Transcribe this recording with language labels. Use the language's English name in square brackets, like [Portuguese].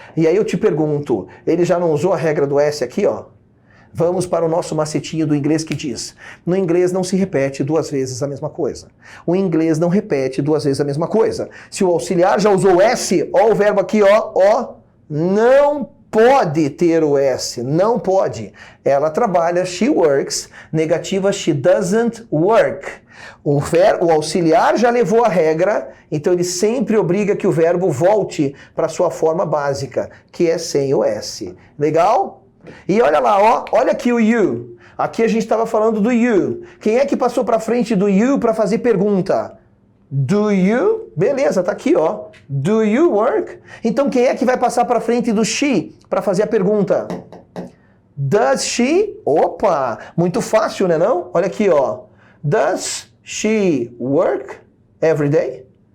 [Portuguese] E aí eu te pergunto, ele já não usou a regra do S aqui, Vamos para o nosso macetinho do inglês que diz, no inglês não se repete duas vezes a mesma coisa. O inglês não repete duas vezes a mesma coisa. Se o auxiliar já usou o S, o verbo aqui, não pode ter o S, não pode. Ela trabalha, [English] she works, [Portuguese] negativa, [English] she doesn't work. [Portuguese] O auxiliar já levou a regra, então ele sempre obriga que o verbo volte para sua forma básica, que é sem o S. Legal? E olha lá, olha aqui o you. Aqui a gente estava falando do you. Quem é que passou para frente do you para fazer pergunta? [English] Do you? [Portuguese] Beleza, tá aqui, [English] Do you work? [Portuguese] Então quem é que vai passar para frente do she para fazer a pergunta? [English] Does she? [Portuguese] Opa, muito fácil, né não? Olha aqui, [English] Does she work every day?